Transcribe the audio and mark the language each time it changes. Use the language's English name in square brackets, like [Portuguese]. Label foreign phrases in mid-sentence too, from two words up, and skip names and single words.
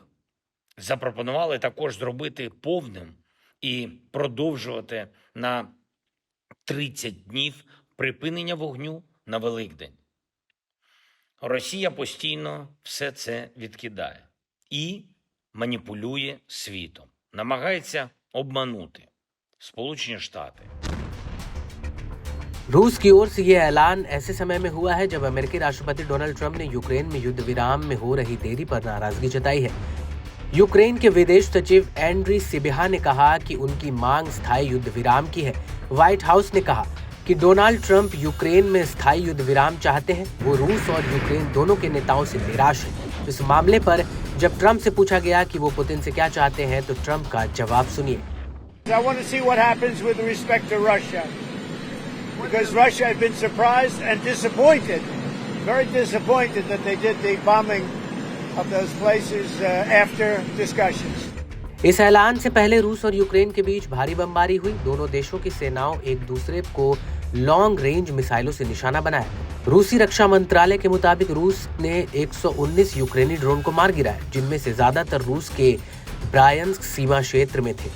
[Ukrainian] Запропонували також зробити повним і продовжувати на 30 днів припинення вогню на Великдень. Росія постійно все це відкидає і маніпулює світом, намагається обманути Сполучені Штати. [Hindi] रूस की ओर से यह ऐलान ऐसे समय में हुआ है जब अमेरिकी राष्ट्रपति डोनाल्ड ट्रंप ने यूक्रेन में युद्ध विराम में हो रही देरी पर नाराजगी जताई है। यूक्रेन के विदेश सचिव एंड्री सिबिहा ने कहा कि उनकी मांग स्थायी युद्ध विराम की है। व्हाइट हाउस ने कहा कि डोनाल्ड ट्रंप यूक्रेन में स्थायी युद्ध विराम चाहते हैं। वो रूस और यूक्रेन दोनों के नेताओं से निराश हैं। इस मामले पर जब ट्रंप से पूछा गया कि वो पुतिन से क्या चाहते हैं तो ट्रंप का जवाब सुनिए। [English] I want to see what happens with respect to Russia, because Russia has been surprised and disappointed, very disappointed that they did the bombing of those places after discussions. [Hindi] इस ऐलान से पहले रूस और यूक्रेन के बीच भारी बमबारी हुई। दोनों देशों की सेनाओं एक दूसरे को [English] long range [Hindi] मिसाइलों से निशाना बनाया। रूसी रक्षा मंत्रालय के मुताबिक रूस ने 119 यूक्रेनी ड्रोन को मार गिराया, जिनमें से ज्यादातर रूस के ब्रायंस्क सीमा क्षेत्र में थे।